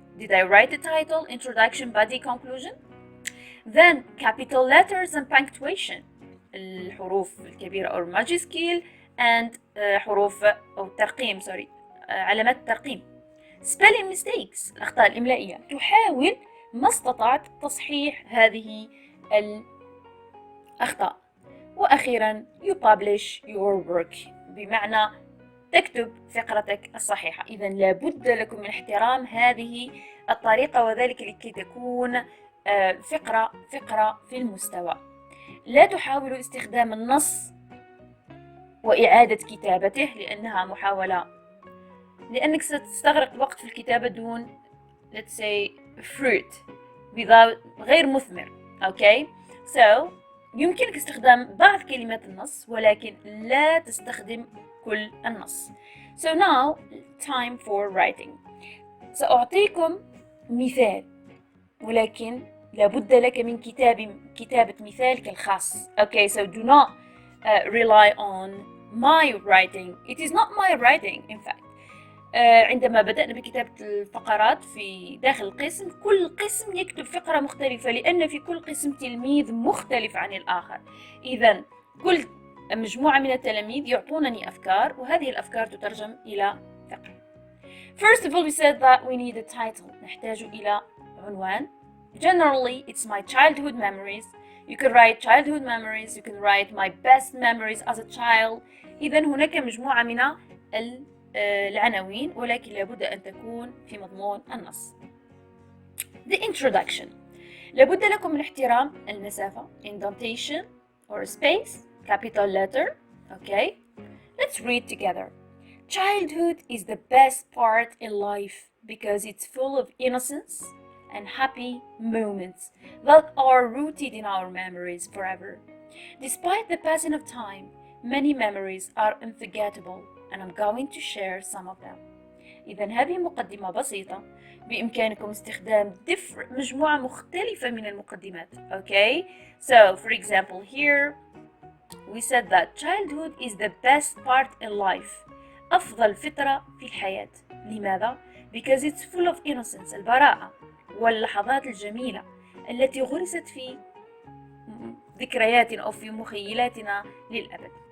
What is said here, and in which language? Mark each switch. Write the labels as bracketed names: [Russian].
[English] Did I write the title, introduction, body, conclusion? Then capital letters and punctuation، [Arabic] الحروف الكبيرة أو majuscule and حروف أو ترقيم علامات الترقيم. [English] spelling mistakes، [Arabic] الأخطاء الإملائية. تحاول ما استطعت تصحيح هذه الأخطاء. وأخيرا [English] you publish your work، [Arabic] بمعنى تكتب فقرتك الصحيحة. إذا لابد لكم من احترام هذه الطريقة، وذلك لكي تكون فقرة في المستوى. لا تحاولوا استخدام النص وإعادة كتابته لأنها محاولة، لأنك ستستغرق وقت في الكتابة دون [English] let's say fruit، [Arabic] غير مثمر. [English] Okay, so [Arabic] يمكنك استخدام بعض كلمات النص ولكن لا تستخدم كل النص. [English] So now time for writing. [Arabic] سأعطيكم مثال، ولكن لابد لك من كتابة مثالك الخاص. [English] Okay, so do not rely on my writing. It is not my writing in fact. [Arabic] عندما بدأنا بكتابة الفقرات في داخل القسم، كل قسم يكتب فقرة مختلفة، لأن في كل قسم تلميذ مختلف عن الآخر. إذن كل مجموعة من التلاميذ يعطونني أفكار، وهذه الأفكار تترجم إلى فقرة. [English] First of all, we said that we need a title. [Arabic] نحتاج إلى عنوان. [English] Generally, it's my childhood memories. You can write childhood memories. You can write my best memories as a child. [Arabic] إذن هناك مجموعة من العناوين، ولكن لابد أن تكون في مضمون النص. [English] The introduction. [Arabic] لابد لكم من احترام المسافة. [English] Indentation or space. Capital letter. Okay. Let's read together. Childhood is the best part in life because it's full of innocence and happy moments that are rooted in our memories forever. Despite the passing of time, many memories are unforgettable and I'm going to share some of them. [Arabic] إذا هذه مقدمة بسيطة بإمكانكم استخدام مجموعة مختلفة من المقدمات. [English] Okay, so for example here we said that childhood is the best part in life. [Arabic] أفضل فترة في الحياة. لماذا؟ [English] Because it's full of innocence, [Arabic] البراءة واللحظات الجميلة التي غرست في ذكرياتنا أو في مخيلاتنا للأبد.